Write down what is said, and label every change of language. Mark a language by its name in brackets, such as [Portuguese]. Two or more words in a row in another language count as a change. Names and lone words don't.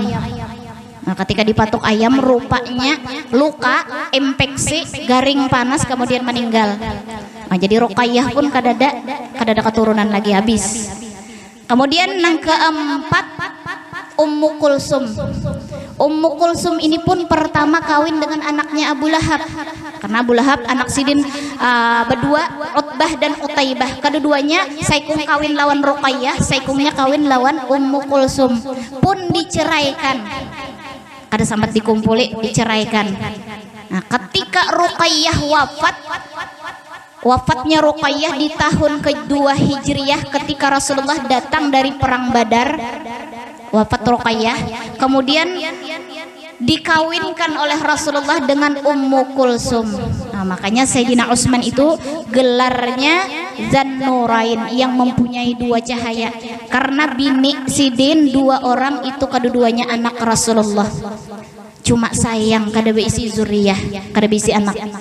[Indonesian] Nah, ketika dipatok ayam, rupanya luka, infeksi, garing panas, kemudian meninggal. Nah, jadi Ruqayyah pun kadada keturunan lagi habis. Kemudian yang keempat Ummu Kulsum. Ummu Kulsum ini pun pertama kawin dengan anaknya Abu Lahab. Karena Abu Lahab anak Sidin berdua, Utbah dan Utaibah. [Banjar] Kedua-duanya saikung kawin lawan Ruqayyah, saikungnya kawin lawan Ummu Kulsum. [Indonesian] Pun diceraikan. Kada sempat dikumpuli, diceraikan. Nah, ketika Ruqayyah wafatnya Ruqayyah di tahun kedua Hijriyah ketika Rasulullah datang dari perang Badar, wafat Ruqayyah, kemudian dikawinkan oleh Rasulullah dengan Ummu Kulsum. Nah, makanya Sayyidina Utsman itu gelarnya Dzannurain, yang mempunyai dua cahaya, karena [Banjar] bini Sidin [Indonesian] 2 orang itu kedua-duanya anak Rasulullah. [Banjar] Cuma sayang kada beisi zuriyah, kada beisi anak.